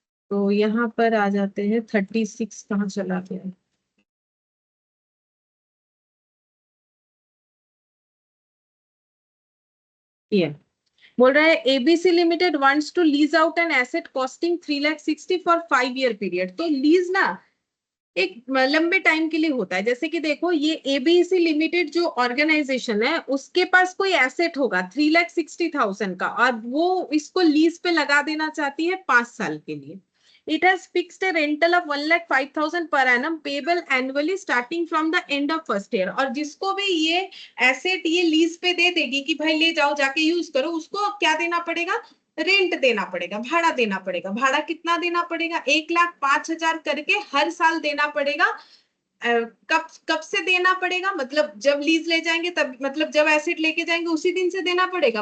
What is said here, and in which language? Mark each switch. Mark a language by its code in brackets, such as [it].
[hi] तो यहाँ पर आ जाते हैं, 36 कहाँ चला गया, ये बोल रहा है [en] ABC limited wants to lease out an asset costing 3,60,000 for 5 year period. [hi] तो लीज ना एक लंबे टाइम के लिए होता है। जैसे कि देखो, ये एबीसी लिमिटेड जो ऑर्गेनाइजेशन है उसके पास कोई एसेट होगा 3,60,000 का, और वो इसको लीज पे लगा देना चाहती है 5 साल के लिए। [en] It has fixed a rental of 1,05,000 per annum payable annually starting from the end of first year। [hi] और जिसको भी ये एसेट ये लीज पे दे देगी कि भाई ले जाओ जाके यूज करो, उसको क्या देना पड़ेगा, रेंट देना पड़ेगा, भाड़ा देना पड़ेगा। भाड़ा कितना देना पड़ेगा, 1,05,000 करके हर साल देना पड़ेगा। कब कब से देना पड़ेगा, मतलब जब लीज ले जाएंगे तब, मतलब जब एसेट लेके जाएंगे उसी दिन से देना पड़ेगा।